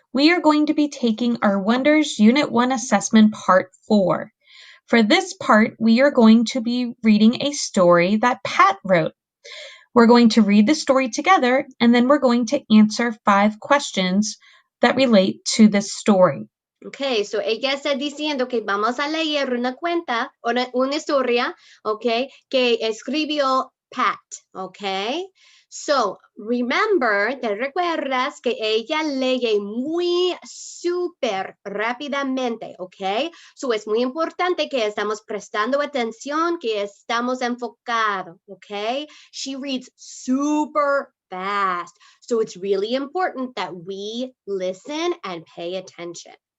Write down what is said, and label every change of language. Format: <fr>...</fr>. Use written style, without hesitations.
<en>We are going to be taking our Wonders Unit 1 assessment part 4. For this part, we are going to be reading a story that Pat wrote. We're going to read the story together, and then we're going to answer 5 questions that relate to this story.</en> <es>Okay, so ella está diciendo que vamos a leer una cuenta, una historia, okay, que escribió Pat, okay?</es> <en>So, remember,</en> <es>te recuerdas que ella lee muy súper rápidamente, okay? So, es muy importante que estamos prestando atención, que estamos enfocados, okay?</es> <en>She reads super fast. So, it's really important that we listen and pay attention.</en>